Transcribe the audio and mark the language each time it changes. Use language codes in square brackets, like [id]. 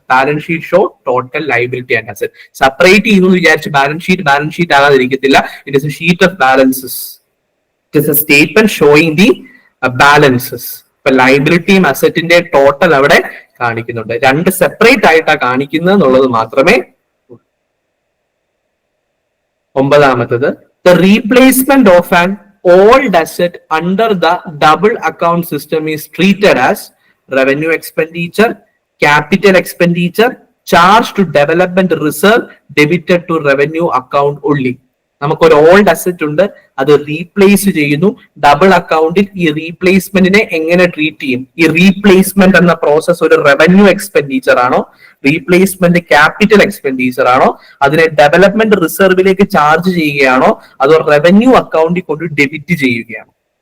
[en] Balance sheet show total liability and asset. [ml] Separate ചെയ്യുന്നു വിചാരിച്ച് balance sheet ആകാതിരിക്കത്തില്ല. [en] It is a sheet of balances. It is a statement showing the balances. [ml] ഇപ്പൊ ലൈബിലിറ്റിയും അസറ്റിന്റെ total അവിടെ കാണിക്കുന്നുണ്ട്. 2 separate ആയിട്ടാണ് കാണിക്കുന്നത് എന്നുള്ളത് മാത്രമേ. [en] 9ാമത്തത്, the replacement of an old asset under the double account system is treated as revenue expenditure, capital expenditure, charged to development reserve, debited to revenue account only. [ml] നമുക്കൊരു old asset ഉണ്ട്, അത് replace ചെയ്യുന്നു double അക്കൗണ്ടിൽ. ഈ റീപ്ലേസ്മെന്റിനെ എങ്ങനെ treat ചെയ്യും? ഈ replacement എന്ന പ്രോസസ് ഒരു റവന്യൂ എക്സ്പെൻഡിച്ചർ ആണോ, റീപ്ലേസ്മെന്റ് ക്യാപിറ്റൽ എക്സ്പെൻഡിച്ചർ ആണോ, അതിനെ ഡെവലപ്മെന്റ് റിസർവിലേക്ക് ചാർജ് ചെയ്യുകയാണോ, അതോ റവന്യൂ അക്കൗണ്ടിൽ കൊണ്ട് ഡെബിറ്റ് ചെയ്യുകയാണോ?